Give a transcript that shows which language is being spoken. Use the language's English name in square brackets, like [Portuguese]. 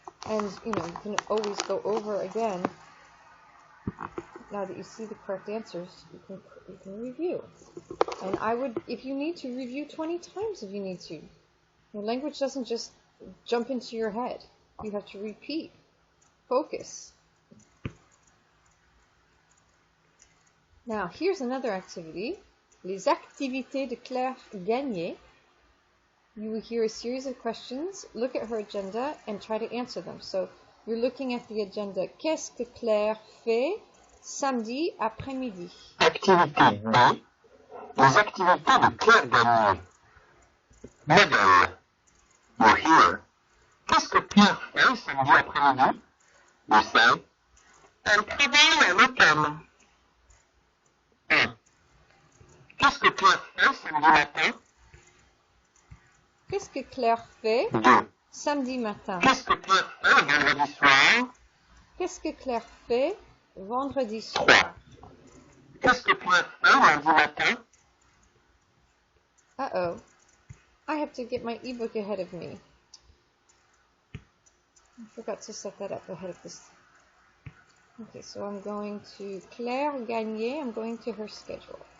[English] And, you can always go over again. Now that you see the correct answers, you can review. And I would, if you need to, review 20 times if you need to. Your language doesn't just jump into your head. You have to repeat. Focus. Now, here's another activity. [French] Les activités de Claire Gagné. [English] You will hear a series of questions, look at her agenda, and try to answer them. So, you're looking at the agenda. [French] Qu'est-ce que Claire fait samedi après-midi? Activité B. Les activités de Claire Gagné. Modèle. [English] You hear. [French] Qu'est-ce que Claire fait samedi après-midi? [English] You say. [French] Elle travaille à l'hôtel. 1. Qu'est-ce que Claire fait samedi matin? Qu'est-ce que Claire fait 2. samedi matin? Qu'est-ce que Claire fait vendredi soir? Qu'est-ce que Claire fait vendredi 3. soir? Qu'est-ce que Claire fait lundi matin? Uh-oh. [English] I have to get my ebook ahead of me. I forgot to set that up ahead of this. Okay, so I'm going to Claire Gagné. I'm going to her schedule.